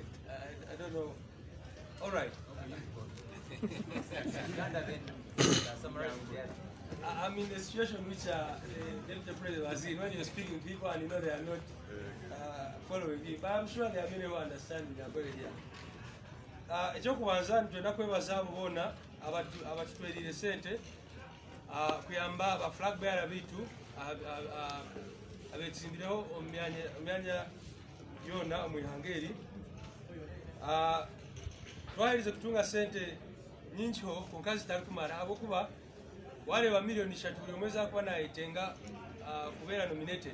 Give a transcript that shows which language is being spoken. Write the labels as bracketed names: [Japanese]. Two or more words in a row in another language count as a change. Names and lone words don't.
[English] I don't know. All right. I'm in a situation which the president was in when you're speaking to people and you know they are not following you. But I'm sure there are many who understand Nyangole here. [Nyankole] Ekyokubanza ntwenda kwebaza abo bonna abatutwerire sente kuyamba aba [English] flag bearer [Nyankole] bitu abetsimbireho omyanya yona omwihanga eri. Twaherize kutunga sente nyingiho konka zitali kumara abokuba wareba miliyoni 3 buli omwezi akuba nayetenga kubeera nominated.